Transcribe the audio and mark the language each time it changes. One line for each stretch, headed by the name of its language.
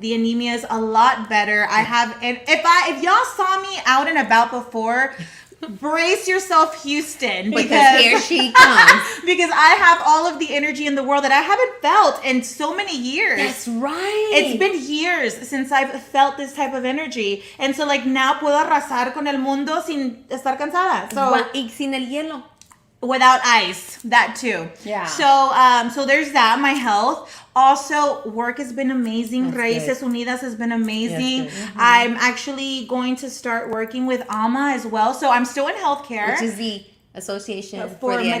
English: The anemia is a lot better. I have, and if y'all saw me out and about before, brace yourself, Houston, Because here she comes. because I have all of the energy in the world that I haven't felt in so many years. That's right. It's been years since I've felt this type of energy. And so now
Spanish: puedo arrasar con el mundo sin estar cansada.
English: So
Spanish: Y sin el hielo.
English: without ice, that too. Yeah. So there's that, my health. Also, work has been amazing. That's Raíces Unidas has been amazing. That's good. I'm actually going to start working with AMA as well. So I'm still in healthcare. Which is the Association For for the Mex-